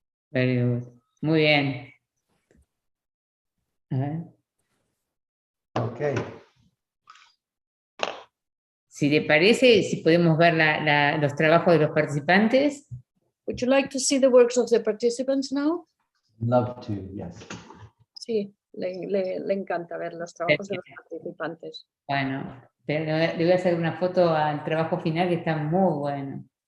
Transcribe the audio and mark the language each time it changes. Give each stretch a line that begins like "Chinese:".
English: Very good.
Spanish: Muy bien. A ver.
English: Okay.
Spanish: Si le parece, si podemos ver los trabajos de los participantes.
English: Would you like to see the works of the participants now? Love to, yes.
Spanish: Sí, le encanta ver los trabajos de los participantes. Bueno, le voy a hacer una foto al trabajo final que está muy bueno.